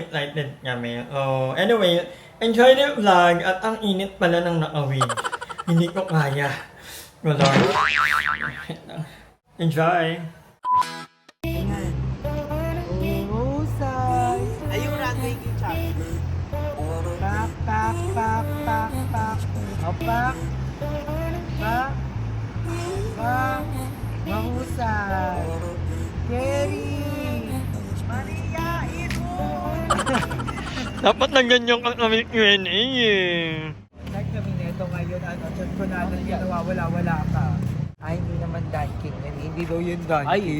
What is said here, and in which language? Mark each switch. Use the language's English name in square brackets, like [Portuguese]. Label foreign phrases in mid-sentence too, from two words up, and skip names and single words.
[Filipino] Excited kami. [English] So, anyway, enjoy the vlog. [Filipino] At ang init pala ng nakawig. Hindi ko kaya. [English] Oh Lord. [Filipino] Enjoy. Husay. [English] Ayun, runway kitchen. Pak, pak, pak, pak, pak. Opak. Pak. Pak. [Filipino] Mahusay. Kerry. Maria, Idol! Dapat na ganyan kami Q&A eh. Like kami neto ngayon, chat ko na ginawa, wala ka. Ay, hindi naman Dunkin. Hindi daw yun Dunkin.